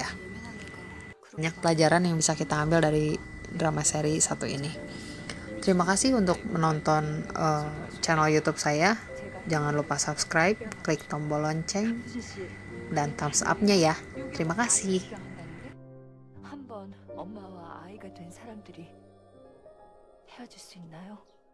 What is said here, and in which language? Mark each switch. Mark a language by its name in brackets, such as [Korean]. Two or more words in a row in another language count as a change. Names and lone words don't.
[Indonesian] Banyak pelajaran yang bisa kita ambil dari drama seri satu ini. Terima kasih untuk menonton channel YouTube saya. Jangan lupa subscribe, klik tombol lonceng, dan [English] thumbs up- [Indonesian] nya ya. Terima kasih. [Korean] 한번 엄마와 아이가 된 사람들이 헤어질 수 있나요?